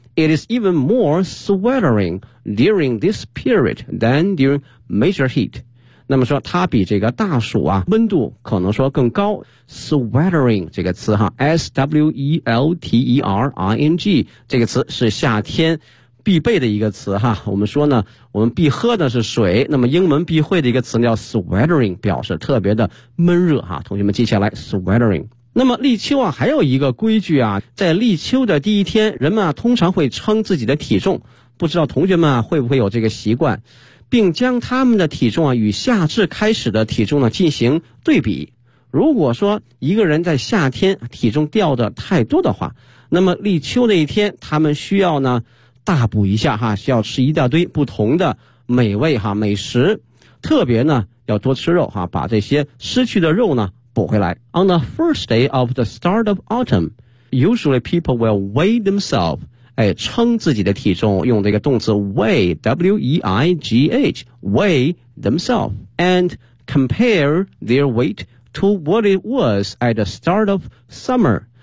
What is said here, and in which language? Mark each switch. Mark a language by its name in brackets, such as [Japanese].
[English] It is even more sweltering during this period than during major heat. [Chinese] 那么说它比这个大暑啊温度可能说更高。 Sweltering 这个词哈 ,S-W-E-L-T-E-R-I-N-G, 这个词是夏天必备的一个词哈。我们说呢我们必喝的是水，那么英文必会的一个词叫 sweltering, 表示特别的闷热哈。同学们记下来 ,sweltering。那么立秋啊还有一个规矩啊，在立秋的第一天人们啊通常会称自己的体重，不知道同学们啊会不会有这个习惯，并将他们的体重啊与夏至开始的体重呢进行对比。如果说一个人在夏天体重掉的太多的话，那么立秋那一天他们需要呢大补一下哈，需要吃一大堆不同的美味哈美食，特别呢要多吃肉哈，把这些失去的肉呢补回来。 [English] On the first day of the start of autumn, usually people will weigh themselves, [Chinese] 哎，称自己的体重，用这个动词 [English] weigh, W-E-I-G-H, weigh themselves, and compare their weight to what it was at the start of summer.